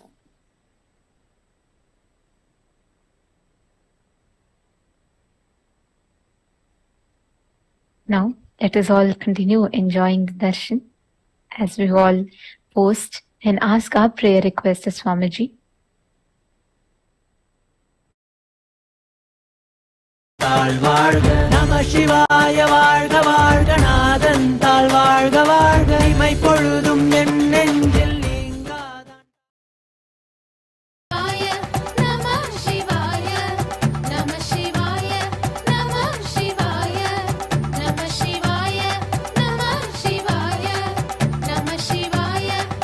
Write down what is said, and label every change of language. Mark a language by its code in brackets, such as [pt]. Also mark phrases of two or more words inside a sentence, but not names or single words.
[en] Now, let us all continue enjoying the darshan as we all post and ask our prayer request to Swamiji. [ta] வாழ்க நம சிவாய வாழ்க வாழ்க நாதன் தாழ் வாழ்க வாழ்க இமை பொழுதும் என் நெஞ்சில் நீங்காதான் [sa] नमः शिवाय, नमः शिवाय, नमः शिवाय, नमः शिवाय, नमः शिवाय, नमः शिवाय,